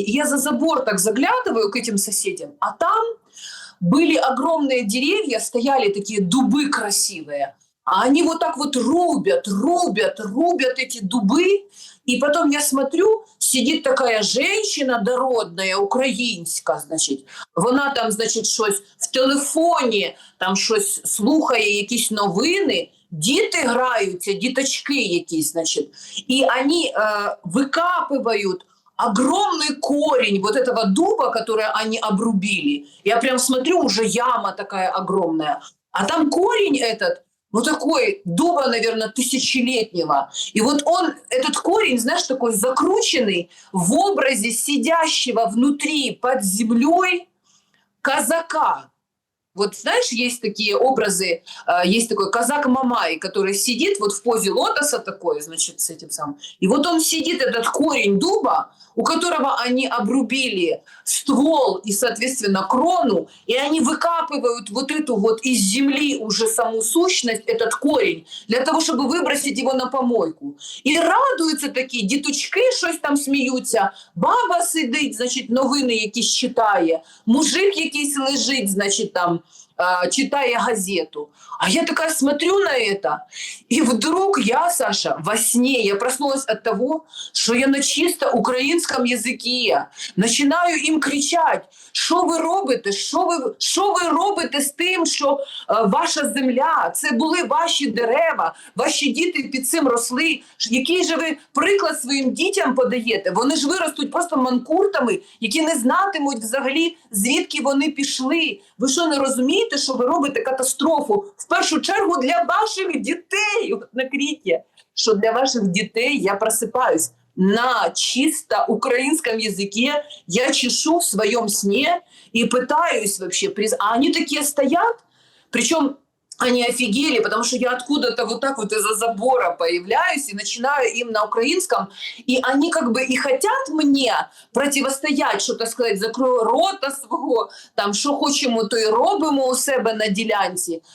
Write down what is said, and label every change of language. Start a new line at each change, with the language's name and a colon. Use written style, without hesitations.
Russian: И я за забор так заглядываю к этим соседям, а там были огромные деревья, стояли такие дубы красивые, а они вот так вот рубят эти дубы. И потом я смотрю, сидит такая женщина дородная, українська, значить.
Ukrainian: Вона там, значить, щось в телефоні, там щось слухає, якісь новини. Діти граються, діточки якісь, значит.
Russian: И они выкапывают огромный корень вот этого дуба, который они обрубили. Я прям смотрю, уже яма такая огромная. А там корень этот, ну такой дуба, наверное, тысячелетнего. И вот он, этот корень, знаешь, такой закрученный в образе сидящего внутри под землей казака. Вот знаешь, есть такие образы, есть такой казак Мамай, который сидит вот в позе лотоса такой, значит, с этим самым. И вот он сидит, этот корень дуба, у которого они обрубили ствол и, соответственно, крону, и они выкапывают вот эту вот из земли уже саму сущность, этот корень, для того, чтобы выбросить его на помойку.
Ukrainian: И радуються такі, діточки щось там сміються, баба сидить, значить, новини якісь читає, мужик якийсь лежить, значить, там, читая газету.
Russian: А я такая смотрю на это, и вдруг я, Саша, во сне, я проснулась от того, что я на чисто украинском языке начинаю им кричать,
Ukrainian: що ви робите, що ви робите з тим, що ваша земля, це були ваші дерева, ваші діти під цим росли, який же ви приклад своїм дітям подаєте? Вони ж виростуть просто манкуртами, які не знатимуть взагалі, звідки вони пішли. Ви що, не розумієте, що ви робите катастрофу? В першу чергу для ваших дітей. От на кріті, що для ваших дітей я просипаюсь.
Russian: На чисто украинском языке я чешу в своем сне и пытаюсь вообще... А они такие стоят, причем они офигели, потому что я откуда-то вот так вот из-за забора появляюсь и начинаю им на украинском, и они как бы и хотят мне противостоять, что-то сказать,
Ukrainian: закрою рота свого, там, що хочемо, то і робимо у себе на ділянці.